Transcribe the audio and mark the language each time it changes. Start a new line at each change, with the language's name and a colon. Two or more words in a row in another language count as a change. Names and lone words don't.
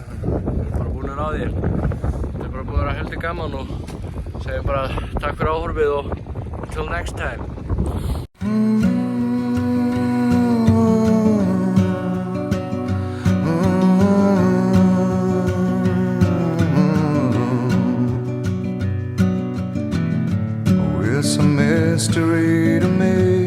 Icelandic: Við erum bara búinir á því. Þetta er bara búið að vera heldur gaman og segjum bara takk fyrir áhorfið og
English: until next time. It's a mystery to me.